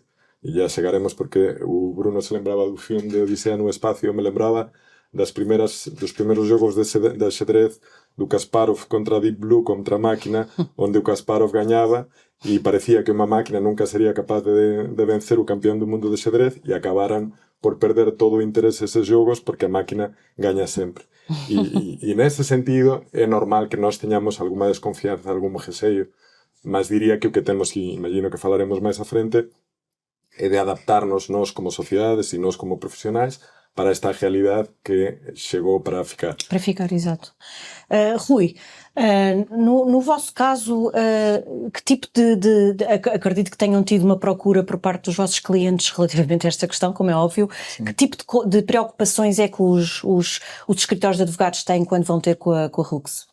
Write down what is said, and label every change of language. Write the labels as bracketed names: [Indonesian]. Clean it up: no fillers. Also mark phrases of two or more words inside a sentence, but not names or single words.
[Galician] E ya chegaremos, porque o Bruno se lembraba do filme de Odisea no espacio, me lembraba dos primeiros jogos de xadrez do Kasparov contra Deep Blue, contra a máquina, onde o Kasparov gañaba e parecía que unha máquina nunca sería capaz de vencer o campeón do mundo de xadrez, e acabaran por perder todo o interese eses jogos porque a máquina gaña sempre. E nese sentido é normal que nós teñamos alguma desconfianza, algún receio, mas diría que o que temos, e imagino que falaremos máis a frente, é de adaptarnos nós como sociedades e nós como profesionais para esta realidade que chegou para ficar. [Portuguese] Para ficar, exato. Rui, no vosso caso, que tipo acredito que tenham tido uma procura por parte dos vossos clientes relativamente a esta questão, como é óbvio. Sim. Que tipo de preocupações é que os escritórios de advogados têm quando vão ter com a Rux?